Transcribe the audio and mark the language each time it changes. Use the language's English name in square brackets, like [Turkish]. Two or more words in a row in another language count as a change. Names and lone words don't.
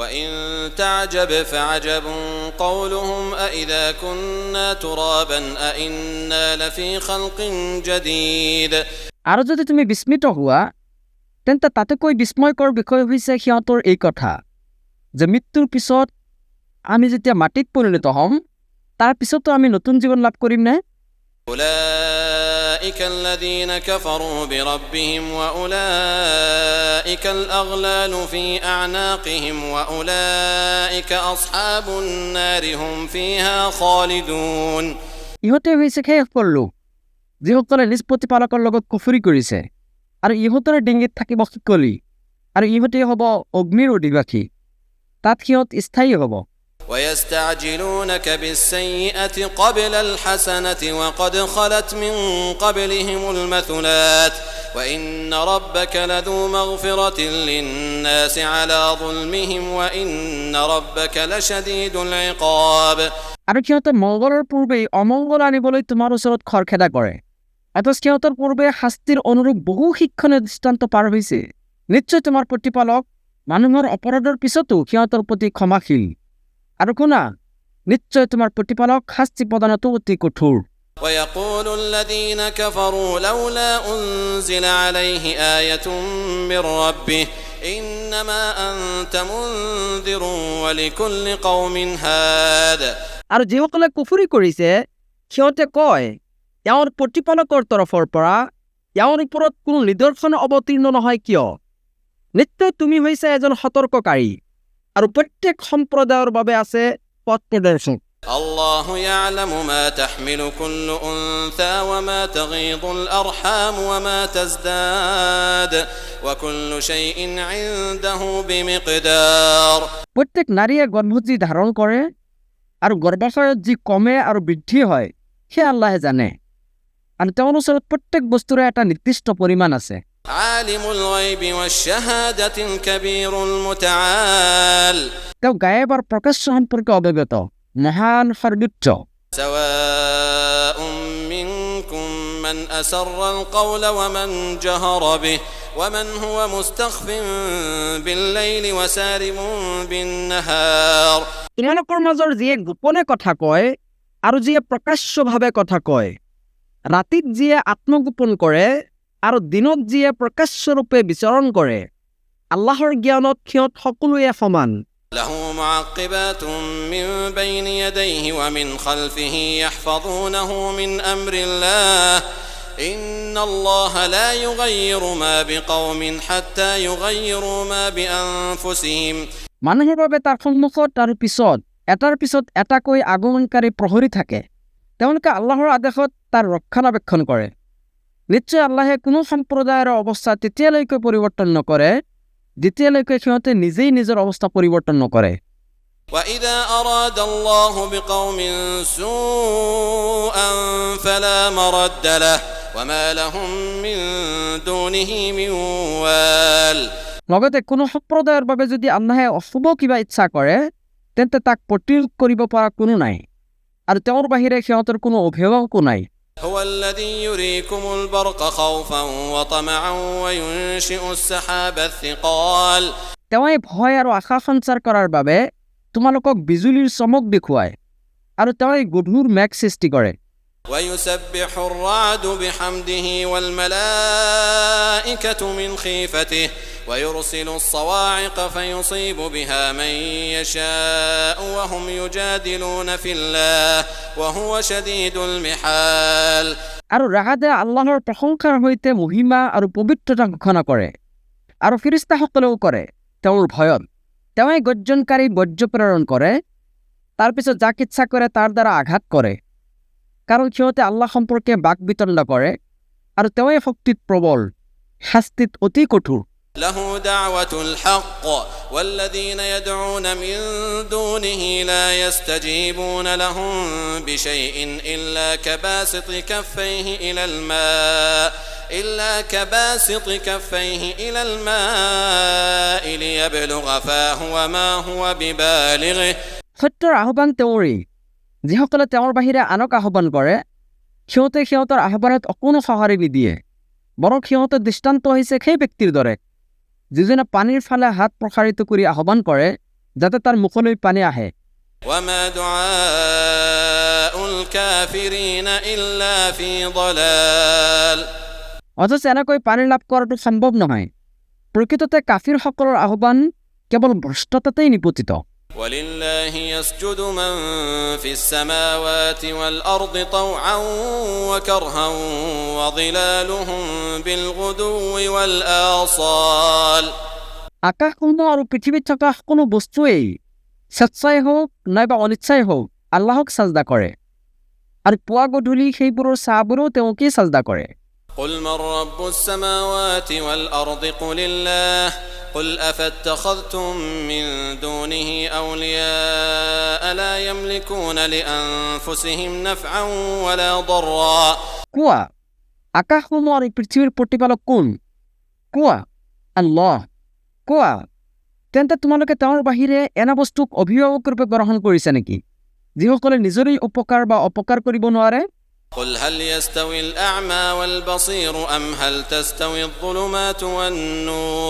[Arabic] وإن تعجب فعجب قولهم أإذا كنا ترابا أإنا لفي خلق جديد [Assamese] আৰু যদি তুমি বিস্মিত হোৱা তেন্তে তাতকৈ বিস্ময়কৰ বিষয় হৈছে সিহঁতৰ এই কথা যে মৃত্যুৰ পিছত আমি যেতিয়া মাটিত পৰিণত হ'ম তাৰ পিছতো আমি নতুন জীৱন লাভ কৰিম নে [Arabic] أولئك الذين كفروا بربهم وأولئك الأغلال في أعناقهم وأولئك أصحاب النار هم فيها خالدون [Assamese] ইহঁতে হৈছে সেই সকল লোক যিসকলে নিজ প্ৰতিপালকৰ লগত কুফৰি কৰিছে আৰু ইহঁতৰ ডিঙিত থাকিব শিকলি আৰু ইহঁতেই হ'ব অগ্নিৰ অধিবাসী তাত সিহঁত স্থায়ী হ'ব [Arabic] ويستعجلونك بالسيئة قبل الحسنة وقد خلت من قبلهم المثلات وإن ربك لذو مغفرة للناس على ظلمهم وإن ربك لشديد العقاب [Assamese] আৰু সিহঁতে মংগলৰ পূৰ্বেই অমংগল আনিবলৈ তোমাৰ ওচৰত খৰখেদা কৰে অথচ সিহঁতৰ পূৰ্বে শাস্তিৰ অনুৰূপ বহু শিক্ষণীয় দৃষ্টান্ত পাৰ হৈছে নিশ্চয় তোমাৰ প্ৰতিপালক মানুহৰ অপৰাধৰ পিছতো সিহঁতৰ প্ৰতি ক্ষমাশীল আৰু শুনা নিশ্চয় তোমাৰ প্ৰতিপালক শাস্তি প্ৰদানতো অতি কঠোৰ [Arabic] ويقول الذين كفروا لولا أنزل عليه آية من ربه إنما أنت منذر ولكل قوم هاد [Assamese] আৰু যিসকলে কুফৰি কৰিছে সিহঁতে কয় ইয়াৰ প্ৰতিপালকৰ তৰফৰ পৰা ইয়াৰ ওপৰত কোনো নিদৰ্শন অৱতীৰ্ণ নহয় কিয় নিশ্চয় তুমি হৈছে এজন সতৰ্ককাৰী আৰু প্ৰত্যেক সম্প্ৰদায়ৰ বাবে আছে পথ প্ৰদৰ্শক [Arabic] الله يعلم ما تحمل كل أنثى وما تغيض الأرحام وما تزداد وكل شيء عنده بمقدار [Assamese] প্ৰত্যেক নাৰীয়ে গৰ্ভৱতী ধাৰণ কৰে আৰু গৰ্ভাশয়ত যি কমে আৰু বৃদ্ধি হয় সেই আল্লাহে জানে আৰু তেওঁৰ ওচৰত প্ৰত্যেক বস্তুৰে এটা নিৰ্দিষ্ট পৰিমাণ আছে [Arabic] عالم الغيب والشهادة الكبير المتعال [Assamese] তেওঁ গায়েব আৰু প্ৰকাশ্য সম্পৰ্কে অৱগত মহান সৰ্বোচ্চ [Arabic] سواء منكم من أسر القول ومن جهر به ومن هو مستخف بالليل وسارب بالنهار [Assamese] ইমানকৰ মাজৰ যিয়ে গোপনে কথা কয় আৰু যিয়ে প্ৰকাশ্যভাৱে কথা কয় ৰাতিত যিয়ে আত্মগোপন কৰে আৰু দিনত যিয়ে প্ৰকাশ্যৰূপে বিচৰণ কৰে আল্লাহৰ জ্ঞানত সিহঁত সকলোৱে সমান [Arabic] له معقبات من بين يديه ومن خلفه يحفظونه من أمر الله إن الله لا يغير ما بقوم حتى يغيروا ما بأنفسهم [Assamese] মানুহৰ বাবে তাৰ সন্মুখত আৰু পিছত এটাৰ পিছত এটাকৈ আগমনকাৰী প্ৰহৰী থাকে তেওঁলোকে আল্লাহৰ আদেশত তাৰ ৰক্ষণাবেক্ষণ কৰে নিশ্চয় আল্লাহে কোনো সম্প্ৰদায়ৰ অৱস্থা তেতিয়ালৈকে পৰিৱৰ্তন নকৰে যেতিয়ালৈকে সিহঁতে নিজেই নিজৰ অৱস্থা পৰিৱৰ্তন নকৰে [Arabic] وإذا أراد الله بقوم سوءا فلا مرد له وما لهم من دونه من وال [Assamese] লগতে কোনো সম্প্ৰদায়ৰ বাবে যদি আল্লাহে অশুভ কিবা ইচ্ছা কৰে তেন্তে তাক প্ৰতিৰোধ কৰিব পৰা কোনো নাই আৰু তেওঁৰ বাহিৰে সিহঁতৰ কোনো অভিভাৱকো নাই [Arabic] هو الذي يريكم البرق خوفا وطمعا وينشئ السحاب الثقال [Assamese] তেওঁই ভয় আৰু আশা সঞ্চাৰ কৰাৰ বাবে তোমালোকক বিজুলীৰ চমক দেখুৱায় আৰু তেওঁই গধুৰ মেঘ সৃষ্টি কৰে [Arabic] ويسبح الرعد بحمده والملائكة من خيفته ويرسل الصواعق فيصيب بها من يشاء وهم يجادلون في الله وهو شديد المحال [Assamese] আৰু ৰাহাদে আল্লাহৰ প্ৰশংসাৰ সৈতে মহিমা আৰু পবিত্ৰতা ঘোষণা কৰে আৰু ফিৰিস্তাসকলেও কৰে তেওঁৰ ভয়ত তেওঁই গৰ্জনকাৰী বজ্ৰ প্ৰেৰণ কৰে তাৰপিছত যাক ইচ্ছা কৰে তাৰ দ্বাৰা আঘাত কৰে কাৰণ সিহঁতে আল্লাহ সম্পৰ্কে বাক বিতণ্ডা কৰে আৰু তেওঁই শক্তিত প্ৰবল শাস্তিত অতি কঠোৰ [Arabic] له دعوة الحق والذين يدعون من دونه لا يستجيبون لهم بشيء إلا كباسط كفيه إلى الماء ليبلغ فاه وما هو ببالغه [Assamese] সত্যৰ আহ্বান তেওঁৰেই যিসকলে তেওঁৰ বাহিৰে আনক আহ্বান কৰে সিহঁতে সিহঁতৰ আহ্বানত অকণো সঁহাৰি নিদিয়ে বৰং সিহঁতৰ দৃষ্টান্ত হৈছে সেই ব্যক্তিৰ দৰে যিজনে পানীৰ ফালে হাত প্ৰসাৰিত কৰি আহ্বান কৰে যাতে তাৰ মুখলৈ পানী আহে। [Arabic] وما دعاء الكافرين إلا في ضلال [Assamese] অথচ এনেকৈ পানী লাভ কৰাটো সম্ভৱ নহয়। প্ৰকৃততে কাফিৰসকলৰ আহ্বান কেৱল ভ্ৰষ্টতাতেই নিপতিত। [Arabic] ولله يسجد من في السماوات والأرض طوعا وكرها وظلالهم بالغدو والآصال [Assamese] আকাশসমূহ আৰু পৃথিৱীত থকা সকলো বস্তুৱেই স্বেচ্ছাই হওক নাইবা অনিচ্ছাই হওক আল্লাহক চাজদা কৰে, আৰু পুৱা গধূলি সেইবোৰৰ চাহবোৰো তেওঁকেই চাজদা কৰে। [Arabic] قل من رب السماوات والأرض قل الله قل أفاتخذتم من دونه أولياء لا يملكون لأنفسهم نفعا ولا ضرا [Assamese] কোৱা, আকাশসমূহ আৰু পৃথিৱীৰ প্ৰতিপালক কোন? কোৱা, আল্লাহ। কোৱা, তেন্তে তোমালোকে তেওঁৰ বাহিৰে এনে বস্তুক অভিভাৱক ৰূপে গ্ৰহণ কৰিছে নেকি যিসকলে নিজৰেই উপকাৰ বা অপকাৰ কৰিব নোৱাৰে? [Arabic] قل هل يستوي الأعمى والبصير أم هل تستوي الظلمات والنور